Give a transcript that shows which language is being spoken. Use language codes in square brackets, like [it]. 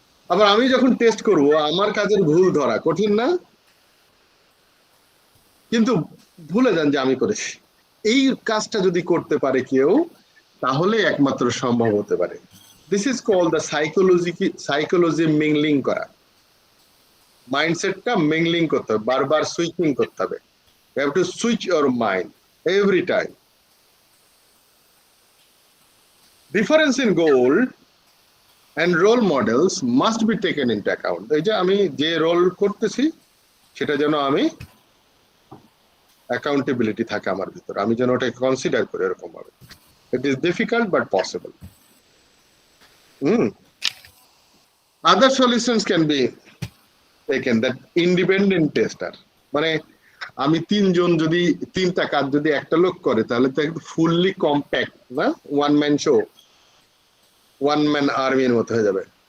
[bn] আবার আমি যখন টেস্ট করব আমার কাজের ভুল ধরা কঠিন না, কিন্তু ভুলে যান যে আমি করেছি। এই কাজটা যদি করতে পারে কেউ তাহলে একমাত্র সম্ভব হতে পারে। [en] This is called the psychology mingling করা। [bn] মাইন্ডসেটটা মিংলিং করতে হবে, বারবার সুইচিং করতে হবে। [en] You have to switch your mind every time. Difference in goal and role models must be taken into account. [bn] এই যে আমি যে রোল করতেছি সেটা যেন আমি অ্যাকাউন্টেবিলিটি থাকে আমার ভিতরে, আমি যেন ওটা কনসিডার করি এরকম ভাবে। [en] It is difficult but possible. Other solutions can be taken, that independent tester, [bn] মানে আমি তিনজন যদি তিনটা কাজ যদি একটা লোক করে তাহলে তো একদম ফুললি কম্প্যাক্ট না, one man show, one man আর্মির মতো হয়ে যাবে।